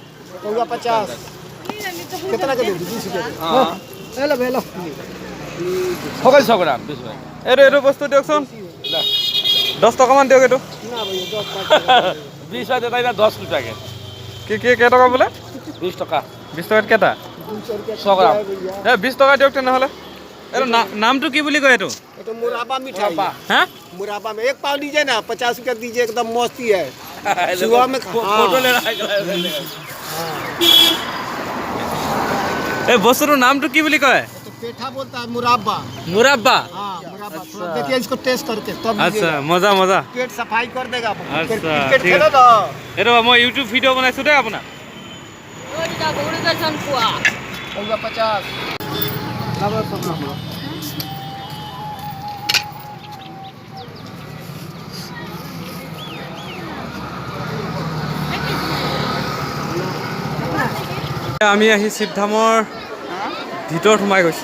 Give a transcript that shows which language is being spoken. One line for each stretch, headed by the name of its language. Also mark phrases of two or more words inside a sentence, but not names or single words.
Assamese: এইটো বস্তু দিয়কচোন, 10 টকামান দিয়ক। এইটো 20 টকা, 10 টকাকে। কেইটকা বোলে? 20 টকা। 20 টকাত কেইটা? 100 গ্ৰাম। 20 টকা দিয়ক তেনেহ'লে। এইটো নামটো কি বুলি কয়? এইটো
Hindi: मुराबा मिठाई है। हाँ? मुराबा में 1 पाव दीजिए ना, 50 रुपया दीजिए, एकदम मस्ती है। सुबह में फोटो ले रहा है।
Assamese: এই বস্তুটোৰ নামটো কি বুলি কয়?
Hindi: तो पेठा बोलता है, मुराबा।
Assamese: মুৰাব্বা।
Hindi: हाँ, मुराबा। थोड़ा देखिए इसको टेस्ट करके तब
Assamese: আচ্ছা, মজা মজা।
Hindi: पेट सफाई कर देगा। अच्छा, क्रिकेट ठीक खेलो ना।
Assamese: এইটো মই ইউটিউব ভিডিঅ' বনাইছোঁ দেই আপোনাক। 50। আমি আহি শিৱধামৰ ভিতৰত সোমাই গৈছোঁ।